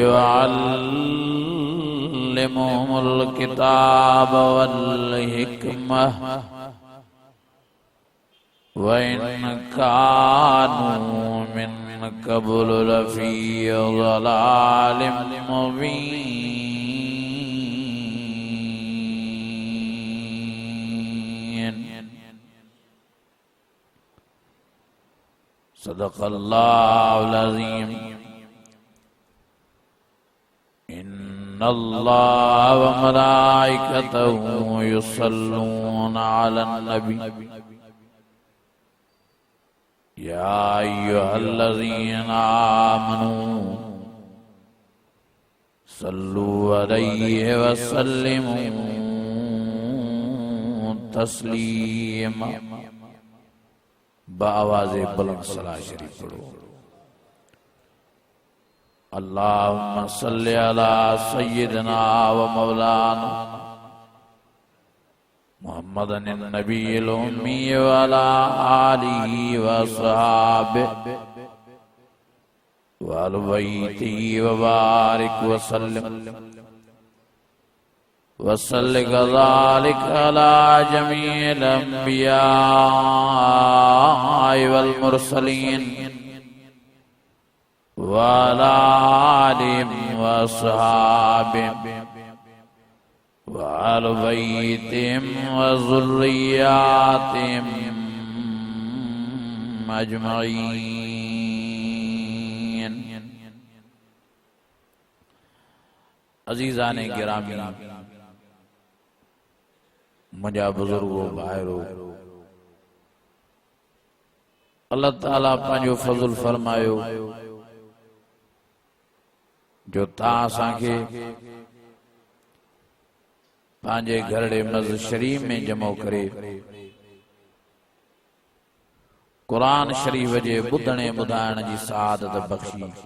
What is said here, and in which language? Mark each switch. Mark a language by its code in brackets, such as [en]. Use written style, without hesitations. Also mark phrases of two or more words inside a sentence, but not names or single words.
[ar] يعلمهم الكتاب والحكمة وإن كانوا من قبل لفي ضلال مبين. صدق الله العظيم. إن الله وملائكته يصلون على النبي يا أيها الذين آمنوا صلوا عليه وسلموا تسليما. [ur] بآوازِ بلند صلوٰۃ شریف پڑھو. [ar] اللهم صل على سيدنا ومولانا محمد النبي الأمي وعلى آله وأصحابه وأهل بيته وبارك وسلم وصل كذلك على جميع الأنبياء والمرسلين وعلى آلهم وأصحابهم وأهل بيتهم وذرياتهم أجمعين. [sd] अज़ीज़ाने गिरामी, मुझा बुजुर्गो भाइरो, अल्लाह ताला पंहिंजो फज़ल फरमायो जो तव्हां असांखे पंहिंजे घरड़े मस्जिद शरीफ में जमो करे कुरान शरीफ जे ॿुधणे ॿुधाइण जी सआदत बख़्शी।